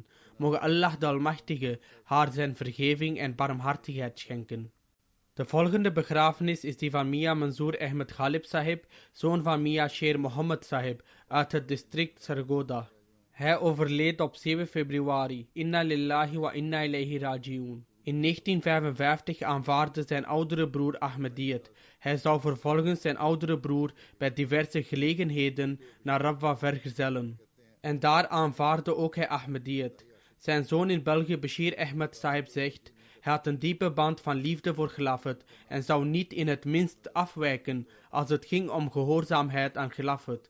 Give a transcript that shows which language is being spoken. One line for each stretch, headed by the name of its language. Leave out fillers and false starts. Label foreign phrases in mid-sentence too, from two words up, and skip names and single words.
Dutch: Moge Allah de Almachtige haar zijn vergeving en barmhartigheid schenken. De volgende begrafenis is die van Mia Manzoor Ahmed Ghalib Sahib, zoon van Mia Sher Mohammed Sahib, uit het district Sargodha. Hij overleed op 7 februari.
Arabic: إنا لله وإنا إليه راجعون.
Dutch: In 1955 aanvaarde zijn oudere broer Ahmadiyyat. Hij zou vervolgens zijn oudere broer bij diverse gelegenheden naar Rawah vergezellen. En daar aanvaarde ook hij Ahmadiyyat. Zijn zoon in België, Bashir Ahmed Sahib, zegt: hij had een diepe band van liefde voor Khilafat en zou niet in het minst afwijken als het ging om gehoorzaamheid aan Khilafat.